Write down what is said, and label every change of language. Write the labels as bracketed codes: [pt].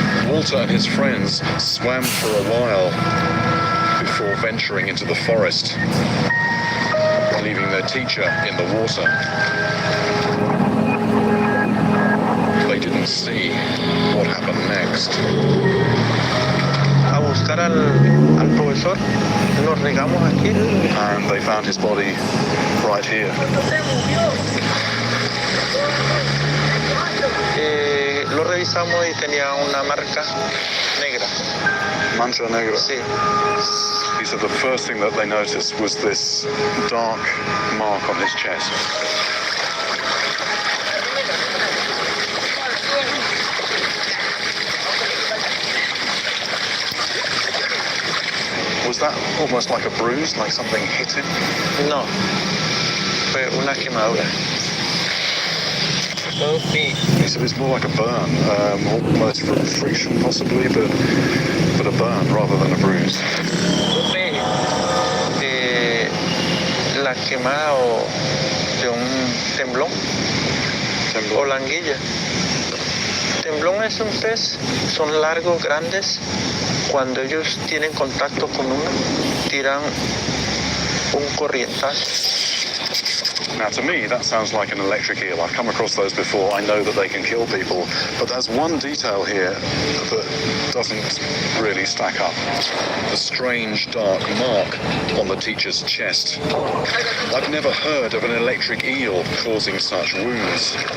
[en] Walter and his friends swam for a while before venturing into the forest, leaving their teacher in the water. They didn't see what happened next. [es] A buscar al profesor, nos regamos aquí. [en] And they found his body right here. [es] Lo revisamos y tenía una marca negra. Mancha negra. Sí. [en] He said the first thing that they noticed was this dark mark on his chest. Was that almost like a bruise, like something hit him? [es] No, fue una quemadura. [en] He said it's more like a burn, almost from friction possibly, but a burn rather than a bruise. [es] La quemada de un temblón o languilla. Temblón es un pez, son largos, grandes. Cuando ellos tienen contacto con uno, tiran un corrientazo. [en] Now to me that sounds like an electric eel. I've come across those before. I know that they can kill people, but there's one detail here that doesn't really stack up. The strange dark mark on the teacher's chest. I've never heard of an electric eel causing such wounds.